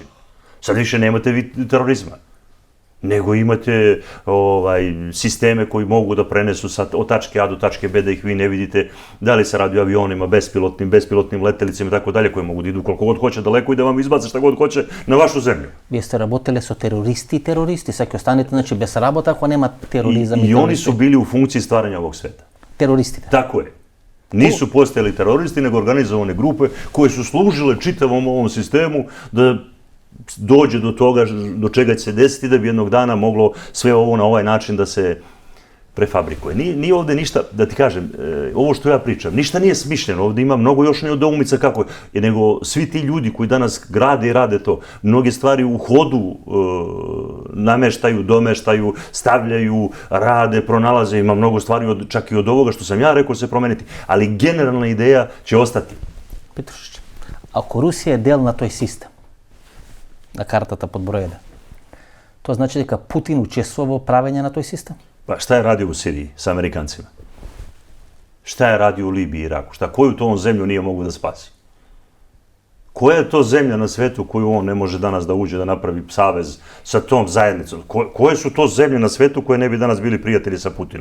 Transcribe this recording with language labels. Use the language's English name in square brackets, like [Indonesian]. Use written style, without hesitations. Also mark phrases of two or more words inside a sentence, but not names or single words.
[Serbian] Sad više nemate vi terorizma, nego imate sisteme koji mogu da prenesu od tačke A do tačke B, da ih vi ne vidite, da li se radi o avionima, bespilotnim letelicima i tako dalje, koji mogu da idu koliko god hoće daleko i da vam izbace šta god hoće na vašu zemlju. [Macedonian] Вие сте работеле со терористи и терористи, сега ќе останете значи без работа ако нема тероризам [Serbian] и oni su bili u funkciji stvaranja ovog sveta. [Macedonian] Teroристите. [Serbian] Tako je. Nisu postojali teroristi, nego organizovane grupe koje su služile čitavom ovom sistemu da dođe do toga do čega će se desiti da bi jednog dana moglo sve ovo na ovaj način da se prefabrikuje. Nije ovde ništa, da ti kažem, ovo što ja pričam, ništa nije smišljeno, ovde ima mnogo još nedoumica kako je, nego svi ti ljudi koji danas grade i rade to, mnoge stvari u hodu nameštaju, domeštaju, stavljaju, rade, pronalaze, ima mnogo stvari čak i od ovoga što sam ja rekao se promeniti, ali generalna ideja će ostati. [Macedonian] Петруšić, ако Русија е дел на тој систем, на картата под број 1. Тоа значи дека Путин учествува во правење на тој систем? [Serbian] Pa šta je radio u Siriji sa Amerikancima? Šta je radio u Libiji i Iraku? Koju to on zemlju nije mogu da spasi? Koja je to zemlja na svetu koju on ne može danas da uđe da napravi savez sa tom zajednicom? Koje su to zemlje na svetu koje ne bi danas bili prijatelji sa Putinom?